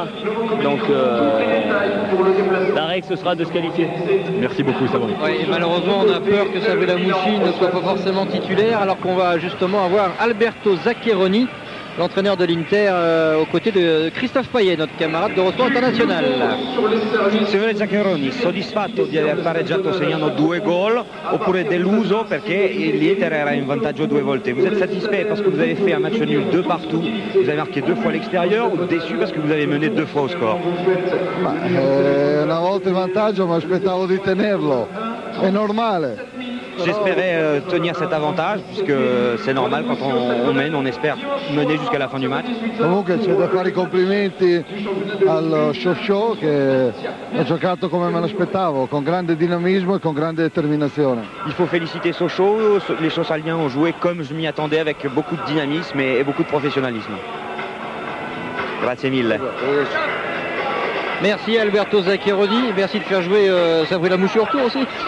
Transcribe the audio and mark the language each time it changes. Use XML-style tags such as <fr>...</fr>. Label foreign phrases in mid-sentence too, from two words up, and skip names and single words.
<fr>Donc la règle ce sera de se qualifier. Merci beaucoup Sabri. Ouais, et malheureusement on a peur que Sabri Lamouchi ne soit pas forcément titulaire alors qu'on va justement avoir Alberto Zaccheroni, l'entraîneur de l'Inter, aux côtés de Christophe Payet, notre camarade de Rosport International.</fr> <it>Signore Zaccheroni, soddisfatto di aver pareggiato segnando 2 gol oppure deluso perché l'Inter era in vantaggio 2 volte?</it> <fr>Vous êtes satisfait parce que vous avez fait un match nul 2 partout, vous avez marqué 2 fois à l'extérieur ou déçu parce que vous avez mené 2 fois au score?</fr> <it>Una volta in vantaggio mi aspettavo di tenerlo, è normale.</it> <fr>J'espérais tenir cet avantage puisque c'est normal quand on mène, on espère mener jusqu'à la fin du match.</fr> <it>Comunque c'è da fare i complimenti al Sochaux che ha giocato come me l'aspettavo, con grande dinamismo e con grande determinazione.</it> <fr>Il faut féliciter Sochaux, les Socialiens ont joué comme je m'y attendais avec beaucoup de dynamisme et beaucoup de professionnalisme.</fr> <it>Grazie mille.</it> <fr>Merci Alberto Zaccheroni, merci de faire jouer Sabri Lamouchi au retour aussi.</fr>